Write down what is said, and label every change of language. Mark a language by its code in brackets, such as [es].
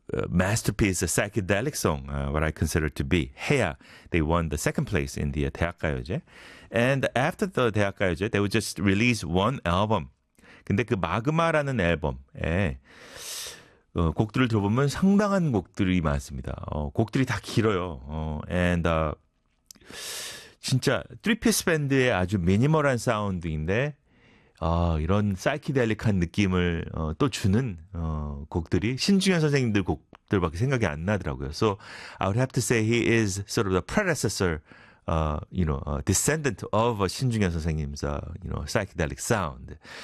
[en] Masterpiece, a psychedelic song, what I consider to be 해야. They won the second place in the 대학가요제. And after the 대학가요제, they would just release one album. [ko] 근데 그 마그마라는 앨범에 곡들을 들어보면 상당한 곡들이 많습니다. 곡들이 다 길어요. And 진짜 3-piece 밴드의 아주 미니멀한 사운드인데 이런 사이키델릭한 느낌을 또 주는 곡들이 신중현 선생님들 곡들밖에 생각이 안 나더라고요. [en] So I would have to say he is sort of the predecessor, you know, descendant of 신중현 선생님's, you know, psychedelic sound.